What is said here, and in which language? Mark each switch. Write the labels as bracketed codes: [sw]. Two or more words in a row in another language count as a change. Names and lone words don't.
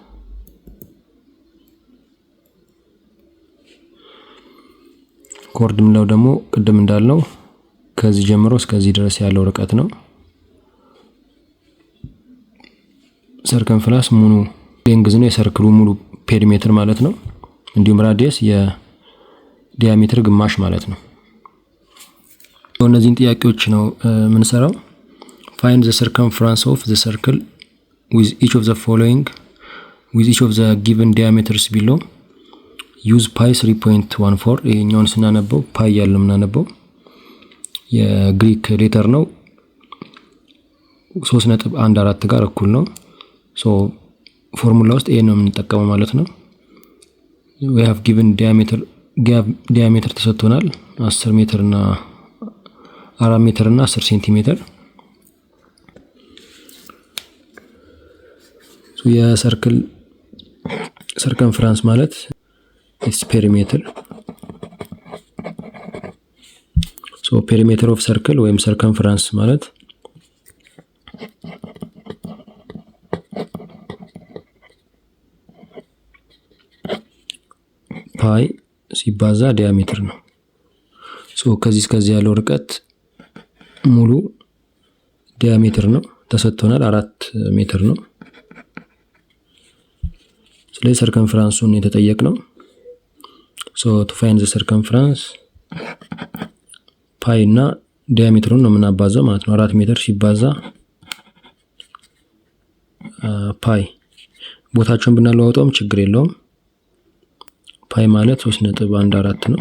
[am] ኮርድ ምንለው ደግሞ ቅድም እንዳልነው ከዚህ ጀምሮ እስከዚህ ድረስ ያለው ርቀት ነው። ሰርከምፍራንስ ሙሉ ሌንግዝ ነው የሰርክሉ ሙሉ ፔሪሜትር ማለት ነው። እንዲሁም ራዲየስ የዲያሜትር ግማሽ ማለት ነው። እነዚህን ጥያቄዎች ነው የምንሰራው። [en] find the circumference of the circle with each of the following with each of the given diameters below use pi [am] 3.14 ይሄኛውን ስናነበው ፓይ ያለው ምናነበው የግሪክ ሌተር ነው 3.14 ጋር እኩል ነው። [en] so formula [am] ውስጥ ይሄን ነው የምንጠቀመው ማለት ነው። [en] we have given diameter [am] ተሰጥቶናል 10 ሜትር እና 4 ሜትር እና 10 ሴንቲሜትር። ሶ የሰርክል circumference ማለት [en] its perimeter so perimeter of circle [am] ወይም circumference ማለት ፓይ ሲባዛ ዲያሜትር ነው። ሶ ከዚህ እስከዚህ ያለው ርቀት ሙሉ ዲያሜትር ነው ተሰጥቶናል 4 ሜትር ነው። ስለዚህ circumference-ን የተጠየቅነው [en] so to find the circumference [am] ፓይ እና ዲያሜትሩን ነው የምናባዛው ማለት ነው። 4 ሜትር ሲባዛ ፓይ ቦታቸውን ብናለዋውጠውም ችግር የለውም። ፓይ ማለት 3.14 ነው።